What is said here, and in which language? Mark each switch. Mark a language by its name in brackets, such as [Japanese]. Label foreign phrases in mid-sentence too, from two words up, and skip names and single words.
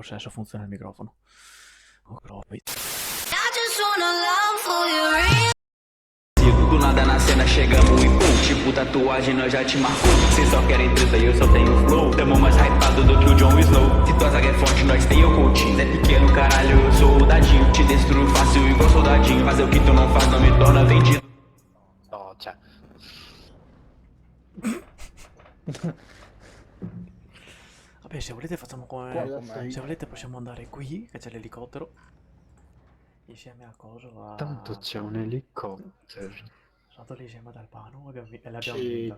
[Italian] forse adesso funziona il microfono. Oh, [Portuguese] Do nada na cena chegamos e pum, tipo tatuagem nós já te marcou. Cês só querem treta e eu só tenho flow. Tamo mais hypado do que o Jon Snow. Se tua zaga é forte, nós tem o Coutinho. É pequeno, caralho, eu sou o dadinho. Te destruo fácil igual soldadinho. Fazer o que tu não faz não me torna vendido. [Italian] No, cioè. Vabbè, se volete facciamo come... Se volete possiamo andare qui, che c'è l'elicottero. Insieme a cosa va... Tanto c'è un elicottero. Sono andato lì insieme ad Albano e l'abbiamo vinta.